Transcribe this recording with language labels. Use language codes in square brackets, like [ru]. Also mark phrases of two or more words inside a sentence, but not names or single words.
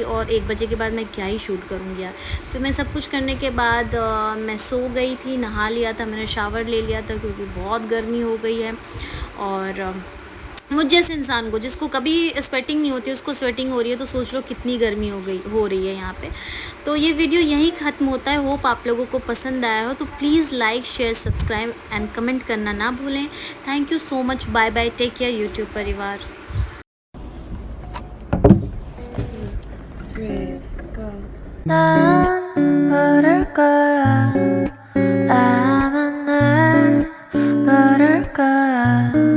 [hi] और 1 बजे के बाद मैं क्या ही शूट करूँगी यार। फिर मैं सब कुछ करने के बाद मैं सो गई थी, नहा लिया था, मैंने शावर ले लिया था क्योंकि बहुत गर्मी हो गई है। और मुझ जैसे इंसान को, जिसको कभी स्वेटिंग नहीं होती, उसको स्वेटिंग हो रही है, तो सोच लो कितनी गर्मी हो रही है यहाँ पे। तो ये वीडियो यहीं ख़त्म होता है। होप आप लोगों को पसंद आया हो, तो प्लीज़ [en] like, share, subscribe and comment [hi] करना ना भूलें। [en] Thank you so much. Bye bye, take care YouTube परिवार। [ko] 난 모를 거야. 아마 날 모를 거야.